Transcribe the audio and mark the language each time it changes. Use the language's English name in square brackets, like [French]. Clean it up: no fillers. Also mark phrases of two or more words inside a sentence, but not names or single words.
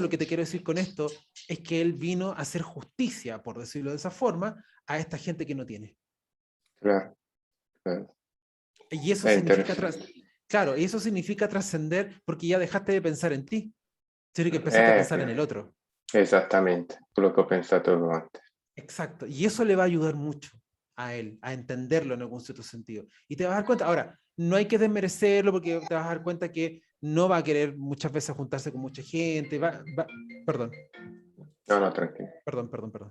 [Spanish] fondo lo que te quiero decir con esto es que él vino a hacer justicia, por decirlo de esa forma, a esta gente que no tiene. claro, claro. Y eso Es significa, interesante. claro, y eso significa trascender porque ya dejaste de pensar en ti, sino que empezaste a pensar en el otro. [Italian] Esattamente, quello che ho pensato antes. [Spanish] Exacto. Y eso le va a ayudar mucho a él, a entenderlo en algún cierto sentido. Y te vas a dar cuenta, ahora, no hay que desmerecerlo porque te vas a dar cuenta que no va a querer muchas veces juntarse con mucha gente, perdón, No, no, tranquillo. perdón.